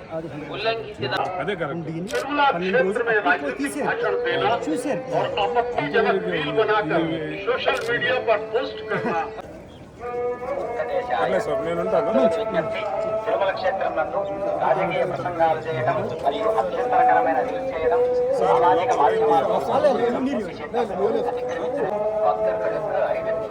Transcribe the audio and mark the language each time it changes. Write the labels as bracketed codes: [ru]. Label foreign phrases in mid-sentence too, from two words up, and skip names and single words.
[kn] ಉಲ್ಲಂಘಿಸಿದ [en] social media [te] పర్ పోస్ట్ తిరుమల క్షేత్రం నందు రాజకీయ ప్రసంగాలు చేయడం మరియు అభ్యంతరకరమైన రీల్స్ చేయడం సామాజిక మాధ్యమాల్లో [ta] பக்தர்களுக்கு அறிவிப்பு.